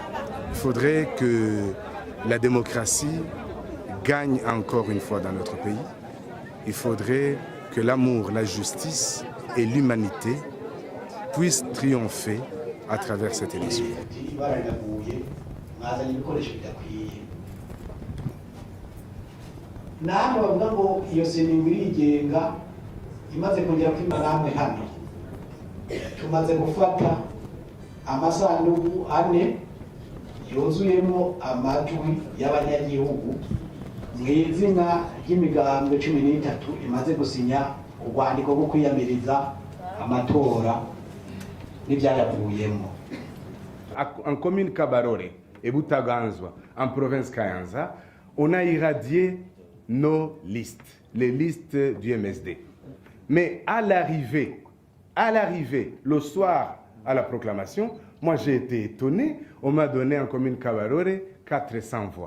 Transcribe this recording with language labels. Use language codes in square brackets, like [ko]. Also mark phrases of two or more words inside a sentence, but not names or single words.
[fr] Il faudrait que la démocratie gagne encore une fois dans notre pays. Il faudrait que l'amour, la justice et l'humanité puissent triompher à travers cette élection. [rn] namwe bavuga ngo iyo semingi irigenga imaze kongera kwima namwe hano tumaze gufata amasanduku 4 yuzuyemo amajwi y'abanyagihugu mw'izina ry'imigambwe 13 imaze gusinya urwandiko rwo kwiyamiriza amatora n'ibyayavuyemo. [fr] En commune Kabarore et Butaganzwa, en province Kayanza, on a irradié nos listes, les listes du MSD. Mais à l'arrivée, le soir à la proclamation, moi j'ai été étonné, on m'a donné en commune Kabarore 400 voix.